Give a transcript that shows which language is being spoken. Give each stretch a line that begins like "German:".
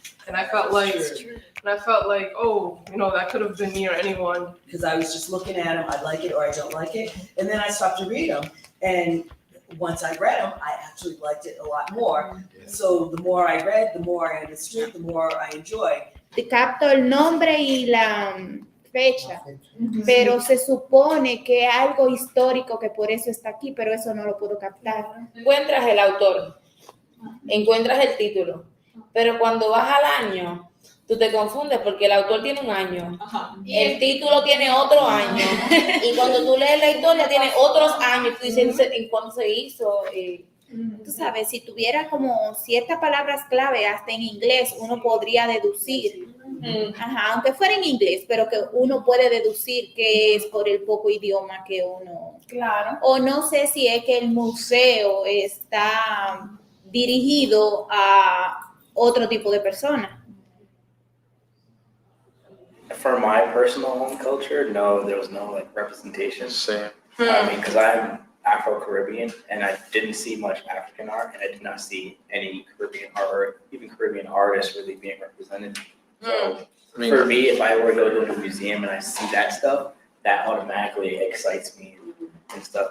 English: And I felt like, oh, you know, that could have been me or anyone. Because I was just looking at them, I like it or I don't like it. And then I stopped to read them. And once I read them, I actually liked it a lot more. So the more I read, the more I understood, the more I enjoyed.
Spanish: Te capto el nombre y la fecha, pero se supone que es algo histórico que por eso está aquí, pero eso no lo puedo captar. Encuentras el autor, encuentras el título, pero cuando vas al año, tú te confundes porque el autor tiene un año, el título tiene otro año, y cuando tú lees la historia tiene otros años, tú dices, ¿en cuándo se hizo? Tú sabes, si tuviera como ciertas palabras clave hasta en inglés, uno podría deducir, aunque fuera en inglés, pero que uno puede deducir que es por el poco idioma que uno... Claro. O no sé si es que el museo está dirigido a otro tipo de persona.
English: For my personal home culture, no, there was no like representation. Same. I mean, because I'm Afro-Caribbean and I didn't see much African art and I did not see any Caribbean art or even Caribbean artists really being represented. So for me, if I were to go to a museum and I see that stuff, that automatically excites me and stuff.